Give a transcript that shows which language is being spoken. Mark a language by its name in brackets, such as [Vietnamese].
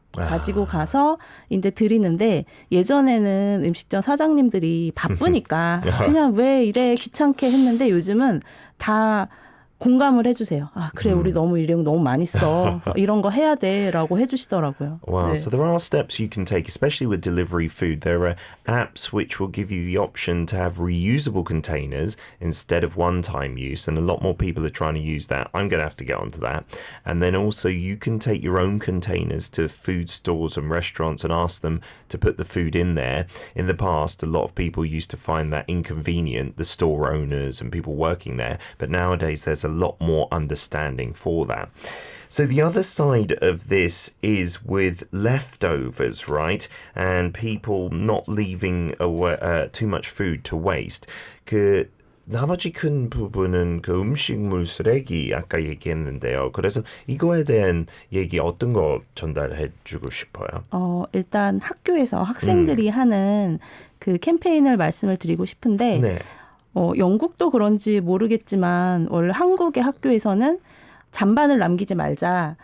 [Korean] 가지고 가서 이제 드리는데 예전에는 음식점 사장님들이 바쁘니까 그냥 왜 이래 귀찮게 했는데 요즘은 다 공감을 해주세요. 아 그래 우리 너무 일용 너무 많이 써. 이런 거 해야 돼라고 해주시더라고요. [English] Wow, [Korean] 네. [English] so there are steps you can take, especially with delivery food. There are apps which will give you the option to have reusable containers instead of one-time use, and a lot more people are trying to use that. I'm going to have to get onto that. And then also you can take your own containers to food stores and restaurants and ask them to put the food in there. In the past, a lot of people used to find that inconvenient, the store owners and people working there, but nowadays there's a lot more understanding for that. So the other side of this is with leftovers, right? And people not leaving away, too much food to waste. [Korean] 나머지 큰 부분은 그 음식물 쓰레기 아까 얘기했는데요. 그래서 이거에 대한 얘기 어떤 거 전달해 주고 싶어요? 일단 학교에서 학생들이 하는 그 캠페인을 말씀을 드리고 싶은데 네. 영국도 그런지 모르겠지만 원래 한국의 학교에서는 잔반을 남기지 말자.